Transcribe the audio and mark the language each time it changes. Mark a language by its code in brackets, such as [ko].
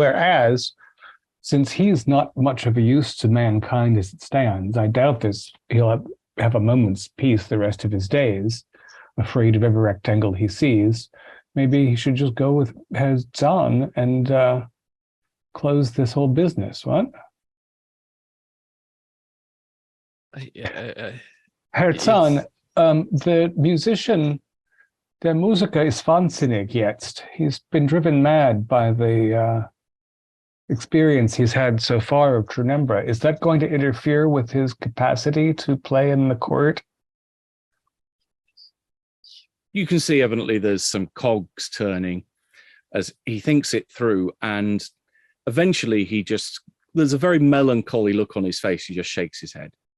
[en] Whereas, since he's not much of a use to mankind as it stands, I doubt he'll have a moment's peace the rest of his days, afraid of every rectangle he sees. Maybe he should just go with Zahn and close this whole business. What? [de] Herr Zahn, [en] the musician, [de] der Musiker ist wahnsinnig jetzt. [en] He's been driven mad by the experience he's had so far of Trunembra. Is that going to interfere with his capacity to play in the court? You can see evidently there's some cogs turning as he thinks it through, and eventually there's a very melancholy look on his face. He just shakes his head.